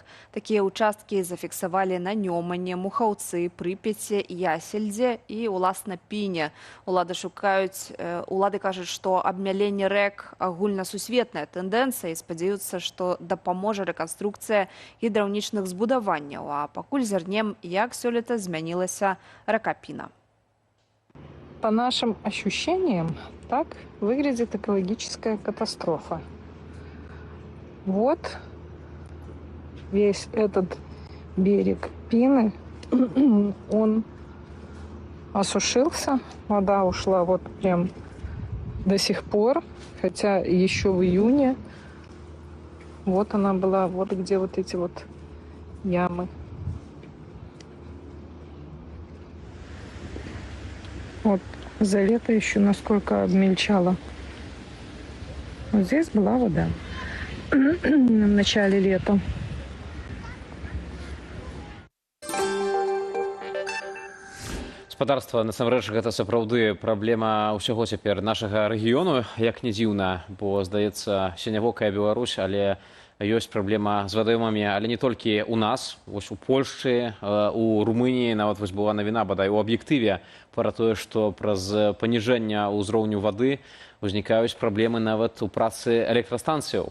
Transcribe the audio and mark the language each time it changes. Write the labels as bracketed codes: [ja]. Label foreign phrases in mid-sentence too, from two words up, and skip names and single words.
[be] Такія ўчасткі зафіксавалі на Нёмане, Мухаўцы, Прыпяці, Ясельдзе і, уласна, Піне. Улады кажуць, што абмяленне рэк агульнасусветная тэндэнцыя і спадзяюцца, што дапаможа рэканструкцыя гідраўнічных збудаванняў, а пакуль зірнем, як сёлета змянілася рака Піна. [ru] По нашим ощущениям, так выглядит экологическая катастрофа. Вот весь этот берег Пины, он осушился, вода ушла вот прям до сих пор, хотя еще в июне вот она была, вот где вот эти вот ямы. Вот за лето еще насколько обмельчало. Вот здесь была вода в начале лета. [be] Гаспадарства, насамрэч, гэта сапраўды праблема ўсяго цяпер нашага рэгіёну, як не дзіўна, бо, здаецца, сінявокая Беларусь, але ёсць праблема з вадаёмамі, але не толькі ў нас, вось у Польшчы, у Румыніі нават вось была навіна бадай у аб'ектыве пра тое, што праз паніжэнне ўзроўню вады узнікаюць праблемы нават у працы электрастанцыяў.